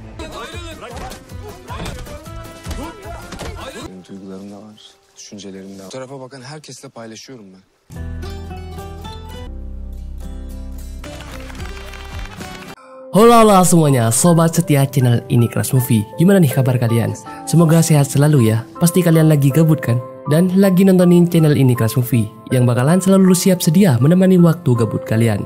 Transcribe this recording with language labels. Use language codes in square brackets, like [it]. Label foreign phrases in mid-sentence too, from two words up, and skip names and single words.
[tr] Benim duygularım da var, düşüncelerim de var. Bu tarafa bakan herkesle paylaşıyorum ben. [id] Halo semuanya, sobat setia channel ini Crush Movie. Gimana nih kabar kalian? Semoga sehat selalu ya. Pasti kalian lagi gabut kan? Dan lagi nontonin channel ini Crush Movie yang bakalan selalu siap sedia menemani waktu gabut kalian.